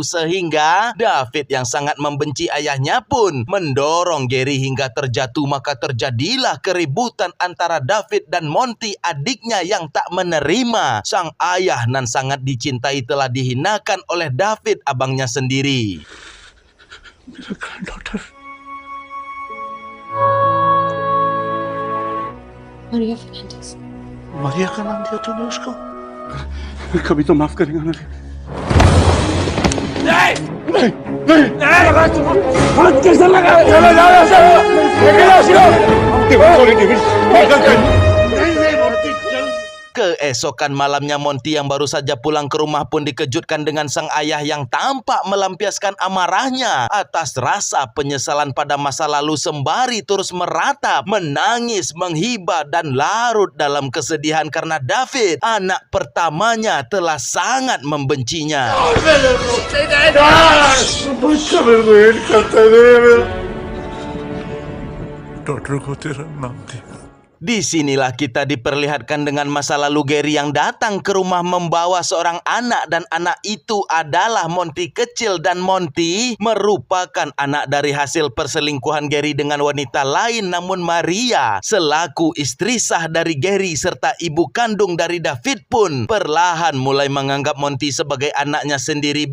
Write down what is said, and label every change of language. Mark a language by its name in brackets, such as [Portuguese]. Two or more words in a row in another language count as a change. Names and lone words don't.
[Indonesian] Sehingga David yang sangat membenci ayahnya pun mendorong Gary hingga terjatuh. Maka terjadilah keributan antara David dan Monty, adiknya yang tak menerima sang ayah nan sangat dicintai telah dihinakan oleh David, abangnya sendiri. [Hindi] मेरा granddaughter. Maria Fernandez. मारिया का नाम दिया तूने उसको? कभी तो माफ करेगा ना? नहीं नहीं नहीं हाथ कैसे लगा? चलो जाओ ऐसे लेकिन आशियो सॉरी डेविड नहीं मूर्ति चल. [Indonesian] Keesokan malamnya Monty yang baru saja pulang ke rumah pun dikejutkan dengan sang ayah yang tampak melampiaskan amarahnya atas rasa penyesalan pada masa lalu sembari terus meratap, menangis, menghibah dan larut dalam kesedihan karena David, anak pertamanya, telah sangat membencinya. [Hindi] डॉक्टर को तेरा नाम दिया. [Indonesian] Disinilah kita diperlihatkan dengan masa lalu Gary yang datang ke rumah membawa seorang anak, dan anak itu adalah Monty kecil. Dan Monty merupakan anak dari hasil perselingkuhan Gary dengan wanita lain. Namun Maria selaku istri sah dari Gary serta ibu kandung dari David pun perlahan mulai menganggap Monty sebagai anaknya sendiri.